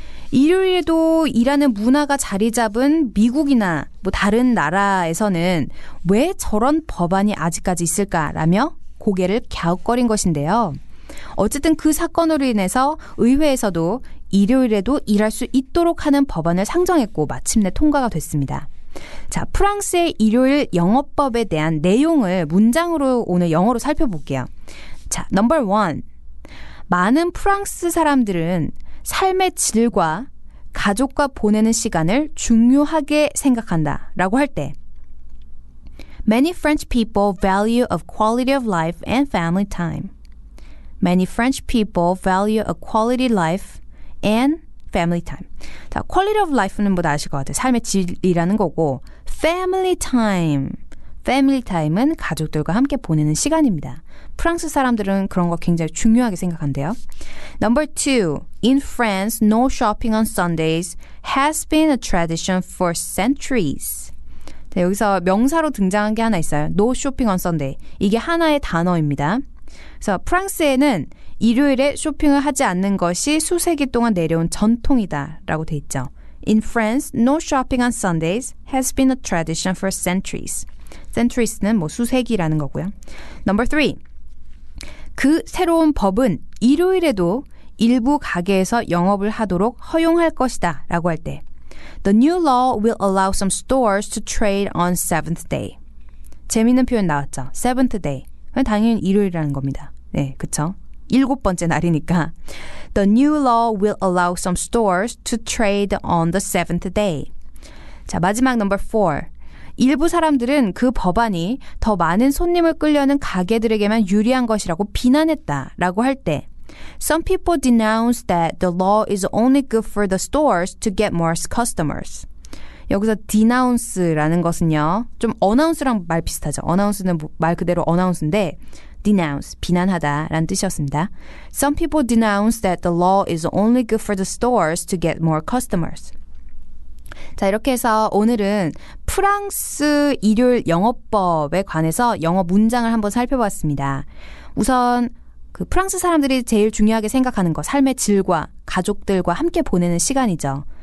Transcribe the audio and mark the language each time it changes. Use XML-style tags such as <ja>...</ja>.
<ko>일요일에도 일하는 문화가 자리 잡은 미국이나 다른 나라에서는 왜 저런 법안이 아직까지 있을까라며 고개를 갸웃거린 것인데요. 어쨌든 그 사건으로 인해서 의회에서도 일요일에도 일할 수 있도록 하는 법안을 상정했고 마침내 통과가 됐습니다. 자, 프랑스의 일요일 영업법에 대한 내용을 문장으로 오늘 영어로 살펴볼게요. 자, 넘버 1. 많은 프랑스 사람들은 삶의 질과 가족과 보내는 시간을 중요하게 생각한다 라고 할 때</ko> <en>Many French people value a quality of life and family time. Many French people value a quality life and family time.</en> <ko>자, quality of life는 뭐 아실 것 같아요. 삶의 질이라는 거고 family time은 가족들과 함께 보내는 시간입니다. 프랑스 사람들은 그런 거 굉장히 중요하게 생각한대요.</ko> <en>Number 2. In France, no shopping on Sundays has been a tradition for centuries.</en> <ko>자, 여기서 명사로 등장한 게 하나 있어요.</ko> <en>No shopping on Sunday.</en> <ko>이게 하나의 단어입니다. 그래서 프랑스에는 일요일에 쇼핑을 하지 않는 것이 수세기 동안 내려온 전통이다라고 돼 있죠.</ko> <en>In France, no shopping on Sundays has been a tradition for centuries.</en> <ko>centuries는 뭐 수세기라는 거고요.</ko> <en>Number 3.</en> <ko>그 새로운 법은 일요일에도 일부 가게에서 영업을 하도록 허용할 것이다 라고 할 때</ko> <en>The new law will allow some stores to trade on seventh day.</en> <ko>재미있는 표현 나왔죠. seventh day. 당연히 일요일이라는 겁니다. 네, 그쵸? 7번째 날이니까.</ko> <en>The new law will allow some stores to trade on the seventh day.</en> <ko>자, 마지막</ko> <en>number 4.</en> <ko>일부 사람들은 그 법안이 더 많은 손님을 끌려는 가게들에게만 유리한 것이라고 비난했다라고 할 때</ko> <en>Some people denounce that the law is only good for the stores to get more customers.</en> <ko>여기서 denounce라는 것은요. 좀 announce랑 말 비슷하죠. announce는 말 그대로 announce인데 denounce, 비난하다라는 뜻이었습니다.</ko> <en>Some people denounce that the law is only good for the stores to get more customers.</en> <ko>자, 이렇게 해서 오늘은 프랑스 일요일 영업법에 관해서 영어 문장을 한번 살펴봤습니다. 우선 그 프랑스 사람들이 제일 중요하게 생각하는 거, 삶의 질과 가족들과 함께 보내는 시간이죠.</ko>